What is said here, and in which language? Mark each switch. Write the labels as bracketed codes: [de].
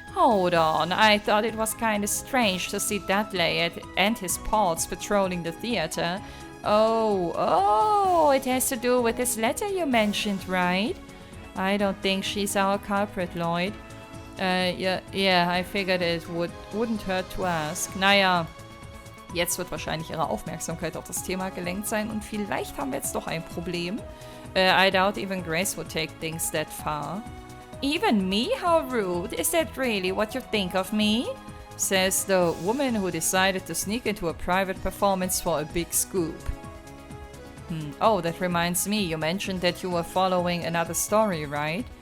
[en] Hold on, I thought it was kinda strange to see Dudley and his pals patrolling the theater. Oh, it has to do with this letter you mentioned, right? I don't think she's our culprit, Lloyd. Yeah, I figured it wouldn't hurt to ask. [de] Naja, jetzt wird wahrscheinlich ihre Aufmerksamkeit auf das Thema gelenkt sein und vielleicht haben wir jetzt doch ein Problem. [en] I doubt even Grace would take things that far. Even me? How rude. Is that really what you think of me? Says the woman who decided to sneak into a private performance for a big scoop. Oh, that reminds me, you mentioned that you were following another story, right?